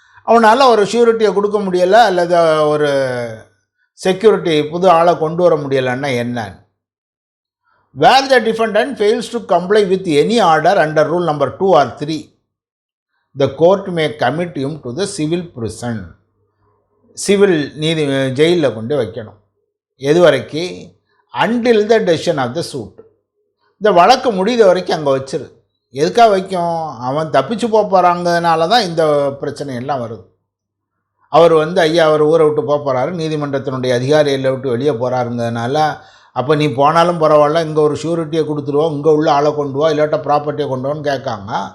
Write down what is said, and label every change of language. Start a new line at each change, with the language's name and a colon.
Tamil: அவனால் ஒரு ஷூரிட்டியை கொடுக்க முடியலை அல்லது ஒரு செக்யூரிட்டி புது ஆளை கொண்டு வர முடியலைன்னா என்ன.
English: Where the defendant fails to comply with any order under rule number 2 or 3, the court may commit him to the civil prison.
Tamil: Civil ஜெயிலில் கொண்டு வைக்கணும். எது வரைக்கும்?
English: until the decision of the suit.
Tamil: இந்த வழக்கு முடிந்த வரைக்கும் அங்கே வச்சிரு. எதுக்காக வைக்கும்? அவன் தப்பிச்சு போகிறாங்கிறதுனால தான் இந்த பிரச்சனை எல்லாம் வருது. அவர் வந்து ஐயா அவர் ஊரை விட்டு போகிறாரு, நீதிமன்றத்தினுடைய அதிகாரிகளை விட்டு வெளியே போகிறாருங்கிறதுனால, அப்போ நீ போனாலும் பரவாயில்ல, இங்கே ஒரு ஷூரிட்டியை கொடுத்துருவோம், இங்கே உள்ள ஆளை கொண்டு வா, இல்லாட்டா ப்ராப்பர்ட்டியை கொண்டு வான்னு கேட்காங்க.